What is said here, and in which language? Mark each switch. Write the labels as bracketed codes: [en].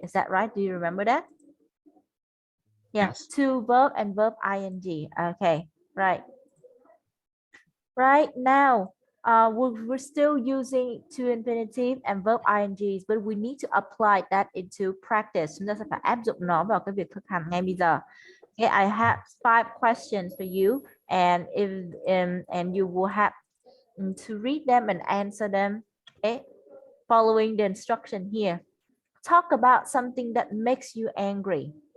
[en] Is that right? Do you remember that? Yeah, Yes. to verb and verb ing. Okay, right. Right now, we're still using to infinitive and verb ings, but we need to apply that into practice. [vi] Chúng ta sẽ phải áp dụng nó vào cái việc thực hành ngay bây giờ. [en] Okay, I have 5 questions for you, and if and you will have to read them and answer them. Okay, following the instruction here. Talk about something that makes you angry.